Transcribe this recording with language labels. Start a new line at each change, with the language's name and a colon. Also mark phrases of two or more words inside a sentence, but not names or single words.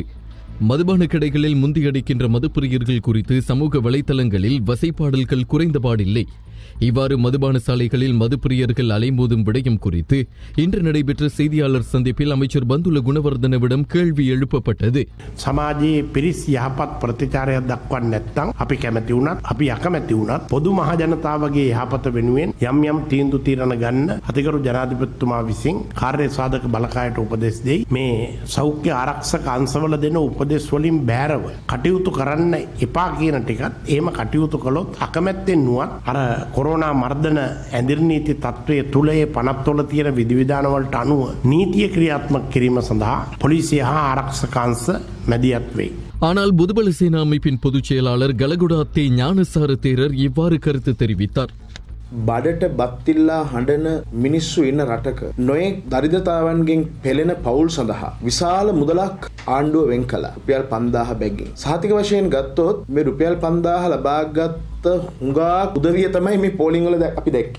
Tamil: மதுபான கடைகளில் முந்தியடிக்கின்ற மதுப்பிரியர்கள் குறித்து சமூக வலைதளங்களில் வசைப்பாடல்கள் குறைந்தபாடில்லை. இவ்வாறு மதுபான சாலைகளில் மதுப்பிரியர்கள் அலைமோதும் விடயம் குறித்து இன்று நடைபெற்ற செய்தியாளர் சந்திப்பில் அமைச்சர் பந்துல குணவர்தனவிடம் கேள்வி எழுப்பப்பட்டது.
Sinhala: සමාජයේ පිරිස් යහපත් ප්‍රතිචාරයක් දක්වන්නේ නැත්නම් අපි කැමති වුණත් අපි අකමැති වුණත් පොදු මහ ජනතාවගේ යහපත වෙනුවෙන් යම් යම් තීන්දුව తీරන ගන්න අතිගරු ජනාධිපතිතුමා විසින් කාර්ය සාධක බලකායට උපදෙස් දෙයි. මේ සෞඛ්‍ය ආරක්ෂක අංශවල දෙන උපදෙස් වලින් බෑරව කටයුතු කරන්න එපා කියන ටිකත් එහෙම කටයුතු කළොත් අකමැත්තෙන් නුවත් අර කොරෝනා මර්ධන ඇඳිරි නීති තත්ත්වයේ තුල ඒ පනත්වල තියෙන විධිවිධාන වලට අනුව නීතිය ක්‍රියාත්මක කිරීම සඳහා පොලිසිය හා ආරක්ෂක අංශ මැදිහත් වෙයි.
Tamil: ஆனால் புதுபல சேனா அமைப்பின் பொதுச் செயலாளர் கலகுடாத்தே ஞானசார தேரர் இவ்வாறு கருத்து தெரிவித்தார்.
Sinhala: බඩට බත්තිල්ලා හඬන මිනිස්සු ඉන්න රටක නොයෙක් දරිද්‍රතාවන්ගෙන් පෙළෙන පවුල් සඳහා විශාල මුදලක් ආණ්ඩුව වෙන් කළා. රුපියල් 5000 බැගින්. සහතික වශයෙන් ගත්තොත් මේ රුපියල් 5000 ලබාගත් හුඟා උදවිය තමයි මේ පෝලිං වල අපි දැක්කේ.